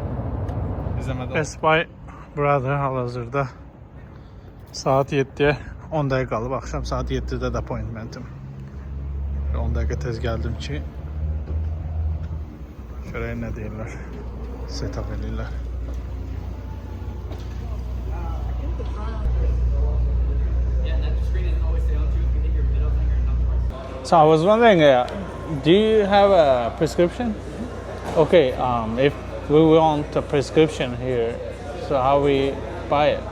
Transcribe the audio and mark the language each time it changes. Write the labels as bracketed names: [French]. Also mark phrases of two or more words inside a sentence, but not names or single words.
[Azerbaijani] Best Buy buradır hal-hazırda. Saat 7-yə 10 dəqiqə qalıb. Axşam saat 7-də də appointmentim. 10 dəqiqə tez gəldim ki, görək nə deyirlər. Setup edirlər. [English] So I was wondering, do you have a prescription? Okay, if we want a prescription here, so how we buy it?